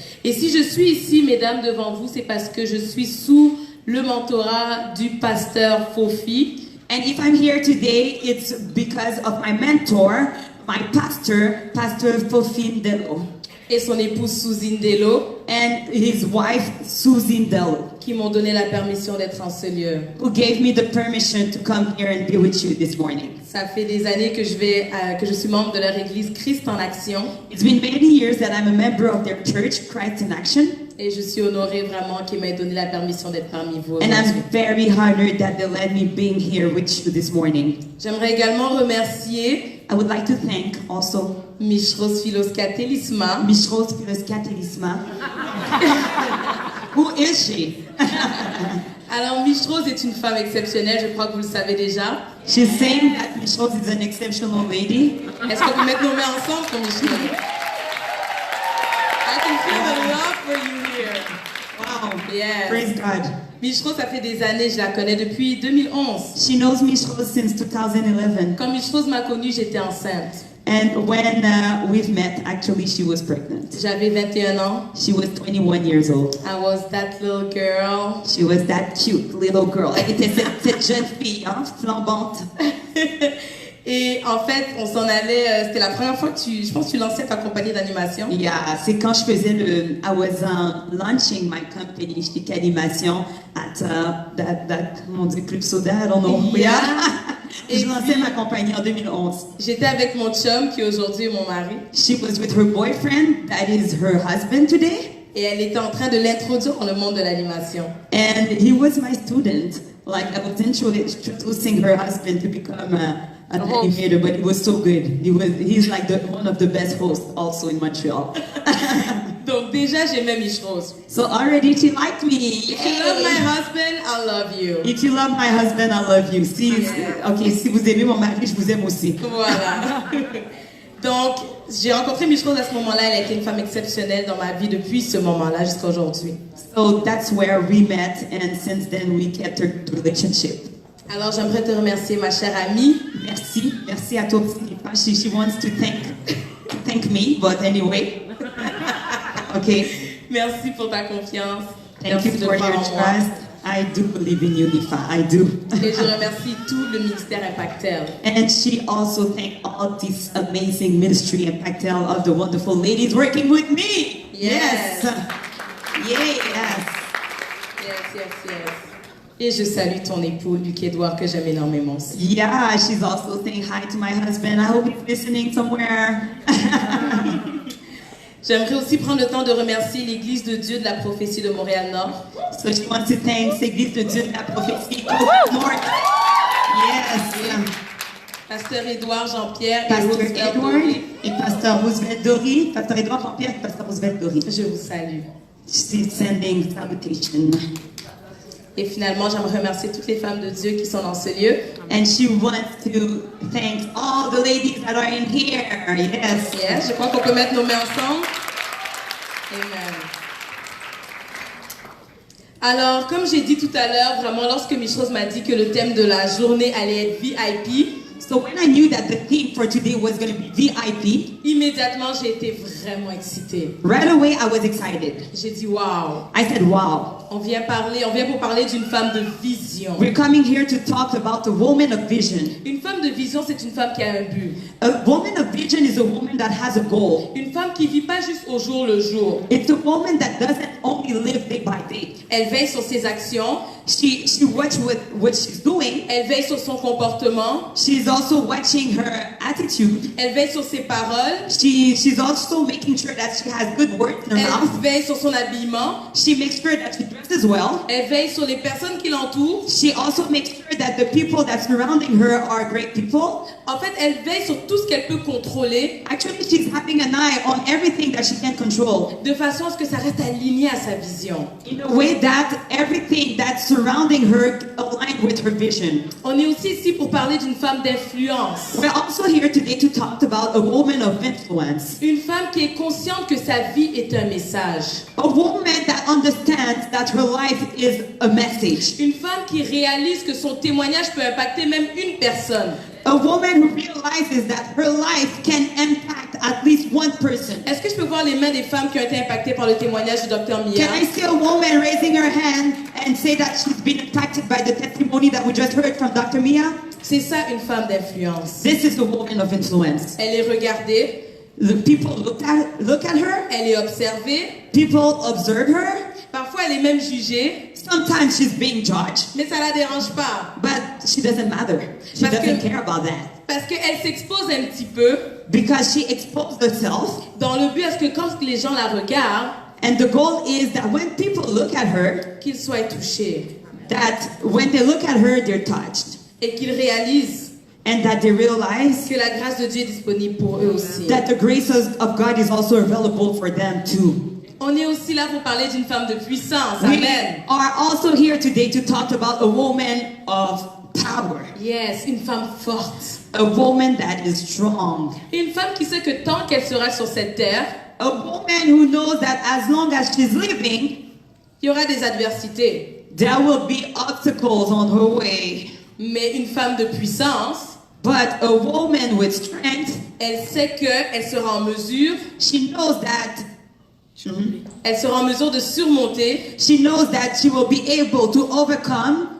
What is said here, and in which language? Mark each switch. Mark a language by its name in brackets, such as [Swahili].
[French] Et si je suis ici, mesdames, devant vous, c'est parce que je suis sous le mentorat du pasteur Fofi. [English] And if I'm here today, it's because of my mentor, my pastor, Pastor Fofin Delo, [French] Et son épouse Suzy Ndelo, [English] and his wife, Susie Delo, [French] qui m'ont donné la permission d'être en ce lieu. [English] who gave me the permission to come here and be with you this morning. [French] Ça fait des années que je suis membre de leur église Christ en Action. [English] It's been many years that I'm a member of their church, Christ in Action, [French] Et je suis honorée vraiment qu'ils m'aient donné la permission d'être parmi vous [English] and [French] aujourd'hui. [English] I'm very honored that they let me being here with you this morning. [French] J'aimerais également remercier [English] I would like to thank also Michros Philos Katelisma, Mishros Philos Katelisma. Who is she? [French] Alors, Mich Rose est une femme exceptionnelle, je crois que vous le savez déjà. [English] She's saying that Mich Rose is an exceptional lady. [French] Est-ce qu'on peut mettre nos mains ensemble pour Mich Rose? [English] I can feel the love for you here. Wow. Yes. Praise God. [French] Mich Rose, ça fait des années, je la connais depuis 2011. [English] She knows Mich Rose since 2011. [French] Quand Mich Rose m'a connue, j'étais enceinte. [English] And when we've met, actually, she was pregnant. [French] J'avais 21 ans. [English] She was 21 years old. I was that little girl. She was that cute little girl. [French] Elle était cette jeune fille, hein, flambante. Et en fait, on s'en allait, c'était la première fois que je pense que tu lançais ta compagnie d'animation. [English] Yeah, [French] c'est quand je faisais [English] I was launching my company, [French] je fais animation [English] at [French] comment on dit, [English] Club Soda, I don't know. Yeah. [French] Et je lançais ma compagnie en 2011. J'étais avec mon chum qui aujourd'hui est mon mari. [English] She was with her boyfriend, that is her husband today. [French] Et elle était en train de l'introduire dans le monde de l'animation. [English] And he was my student. Like I was introducing her husband to become an animator, but it was so good. He's like one of the best hosts also in Montreal. Donc déjà j'aimais Mich Rose. So already she liked me. If you love my husband, I love you. If you love my husband, I love you. [French] Si vous aimez mon mari, je vous aime aussi. Voilà. Donc j'ai rencontré Mich Rose à ce moment-là. Elle a été une femme exceptionnelle dans ma vie depuis ce moment-là jusqu'à aujourd'hui. [English] So that's where we met, and since then we kept our relationship. [French] Alors j'aimerais te remercier, ma chère amie. Merci à toi. [English] She wants to thank me, but anyway. Okay. [French] Merci pour ta confiance. [English] Thank you for your trust. I do believe in you, Nifa. I do. [French] Et je remercie tout le ministère Impactel. [English] And she also thanked all this amazing ministry Impactel of the wonderful ladies working with me. Yes. Yes. Yes. [French] Et je salue ton époux, Luc Edouard, que j'aime énormément aussi. [English] Yeah, she's also saying hi to my husband. I hope he's listening somewhere. [French] J'aimerais aussi prendre le temps de remercier l'Église de Dieu de la prophétie de Montréal-Nord. [English] So she wants to thank l'Église de Dieu de la prophétie Nord. Yes. [French] Pasteur Édouard Jean-Pierre Pasteur et Roosevelt Edward Dory. et Pasteur Roosevelt Dory. Pasteur Edouard Jean-Pierre et Pasteur Roosevelt Dory. Je vous salue. [English] She's sending salutation. [French] Et finalement, j'aimerais remercier toutes les femmes de Dieu qui sont dans ce lieu. [English] And she wants to thank all the ladies that are in here. Yes. [French] Yes, je crois qu'on peut mettre nos mains ensemble. Amen. Alors, comme j'ai dit tout à l'heure, vraiment, lorsque Mich Rose m'a dit que le thème de la journée allait être VIP, [English] so when I knew that the theme for today was going to be VIP, [French] immédiatement, j'ai été vraiment excitée. [English] right away I was excited. [French] J'ai dit, wow. [English] I said, wow. [French] On vient pour parler d'une femme de vision. [English] We're coming here to talk about a woman of vision. [French] Une femme de vision, c'est une femme qui a un but. [English] A woman of vision is a woman that has a goal. [French] Une femme qui vit pas juste au jour le jour. [English] It's a woman that doesn't only live day by day. [French] Elle veille sur ses actions. [English] She watches what she's doing. [French] Elle veille sur son comportement. [English] She's also watching her attitude. [French] Elle veille sur ses paroles. [English] She's also making sure that she has good words in her mouth. [French] Elle veille sur son habillement. [English] She makes sure that she dresses well. [French] Elle veille sur les personnes qui l'entourent. [English] She also makes sure that the people that surrounding her are great people. [French] En fait, elle veille sur tout ce qu'elle peut contrôler. [English] Actually, she's having an eye on everything that she can control. [French] De façon à ce que ça reste aligné à sa vision. [English] In a way that everything that's surrounding her align with her vision. [French] On est aussi ici pour parler d'une femme d'influence. [English] We're also here today to talk about a woman of influence. [French] Une femme qui est consciente que sa vie est un message. [English] A woman that understands that her life is a message. [French] Une femme qui réalise que son témoignage peut impacter même une personne. [English] A woman who realizes that her life can impact at least one person. [French] Est-ce que je peux voir les mains des femmes qui ont été impactées par le témoignage du Dr Mia? [English] Can I see a woman raising her hand and say that she's been impacted by the testimony that we just heard from Dr. Mia? [French] C'est ça une femme d'influence. [English] This is the woman of influence. [French] Elle est regardée. [English] The people look at her. [French] Elle est observée. [English] People observe her. [French] Parfois, elle est même jugée. [English] Sometimes she's being judged. [French] Mais ça la dérange pas. [English] But she doesn't matter. She doesn't care about that. [French] Parce qu'elle s'expose un petit peu. [English] Because she exposed herself. [French] Dans le but à ce que quand les gens la regardent, [English] and the goal is that when people look at her, [French] qu'ils soient touchés. [English] That when they look at her, they're touched. [French] Et qu'ils réalisent [English] and that they realize [French] que la grâce de Dieu est disponible pour eux aussi. [English] That the grace of God is also available for them too. [French] On est aussi là pour parler d'une femme de puissance. [English] We Amen. are also here today to talk about a woman of power. [French] Yes, une femme forte. [English] A woman that is strong. [French] Une femme qui sait que tant qu'elle sera sur cette terre, [English] A woman who knows that as long as she's living, [French] il y aura des adversités. [English] there will be obstacles on her way. [French] Mais une femme de puissance, [English] But a woman with strength, [French] elle sait qu'elle sera en mesure, [English] she knows that [French] elle sera en mesure de surmonter [English] she knows that she will be able to overcome